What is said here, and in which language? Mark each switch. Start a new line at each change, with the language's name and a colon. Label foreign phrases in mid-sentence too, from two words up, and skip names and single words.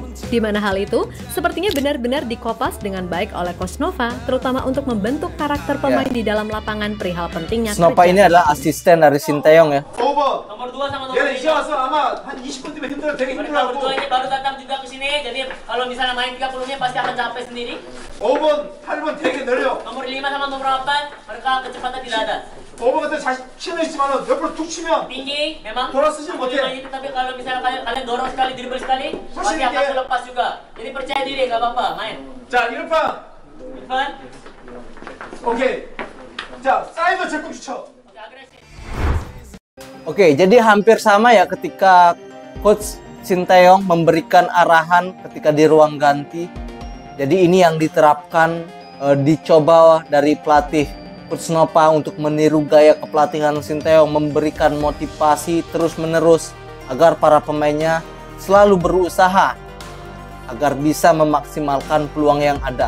Indonesian: Di mana hal itu sepertinya benar-benar dikopas dengan baik oleh Coach Nova, terutama untuk membentuk karakter pemain di dalam lapangan perihal pentingnya Coach Nova ini adalah asisten dari Sinteyong ya. Nomor 2 sama nomor 3. Nomor 2 ini baru datang juga ke sini, jadi kalau misalnya main 30 menit pasti akan capek sendiri.
Korean: 5번, 8번 되게 느려.
Indonesian: Nomor 5 sama nomor 8 mereka kecepatan tidak ada.
Korean: 5번 같은 자신 있지만은 옆으로 툭 치면
Indonesian: Tinggi memang.
Korean: bola 쓰지
Indonesian: Nomor
Korean: 못해.
Indonesian: 5 ini tapi kalau misalnya kalian dorong sekali, dribble sekali, pasti Positif akan ya. terlepas juga. Jadi percaya diri, nggak apa-apa, main.
Korean: 자, 1판.
Indonesian: Irfan,
Korean: 오케이. 자, 사이드 적극 추쳐.
Indonesian: agresif. Oke, jadi hampir sama ya ketika Coach Sinteyong memberikan arahan ketika di ruang ganti. Jadi ini yang diterapkan, dicoba dari pelatih Coach Nova untuk meniru gaya kepelatihan Sinteyong, memberikan motivasi terus-menerus agar para pemainnya selalu berusaha agar bisa memaksimalkan peluang yang ada.